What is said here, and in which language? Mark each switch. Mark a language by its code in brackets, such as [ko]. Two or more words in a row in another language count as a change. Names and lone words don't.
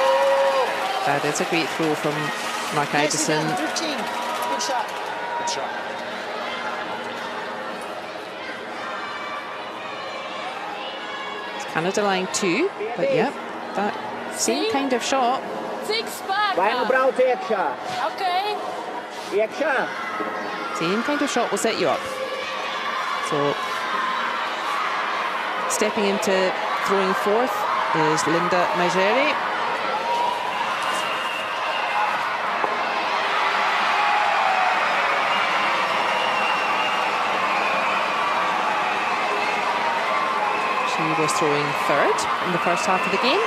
[en] That is a great throw from Mark Nicely Idison. done, 13. Good shot. Good shot. It's Canada line 2, but yep, that same kind of shot. 6 back. [lv] Vai no brauc iekšā. [en] Okay. [lv] Iekšā. [en] Same kind of shot will set you up. So, stepping into throwing 4th is Linda Mageri. She was throwing 3rd in the first half of the game.